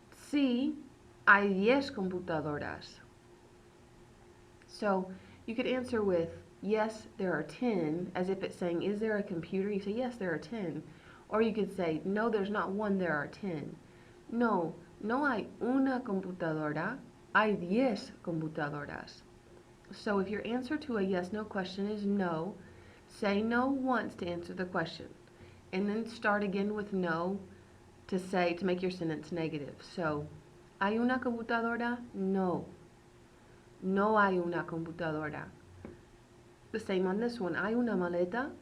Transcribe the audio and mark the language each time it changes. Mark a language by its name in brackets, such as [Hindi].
[Spanish] Sí, hay 10 computadoras. [English] So you could answer with, yes, there are 10, as if it's saying, is there a computer? You say, yes, there are 10. Or you could say, no, there's not one, there are 10. [Spanish] No, no hay una computadora, hay 10 computadoras. [English] So if your answer to a yes-no question is no, say no once to answer the question. And then start again with no to make your sentence negative. [Spanish] So, ¿hay una computadora? No. No hay una computadora. [English] The same on this one. [Spanish] ¿Hay una maleta?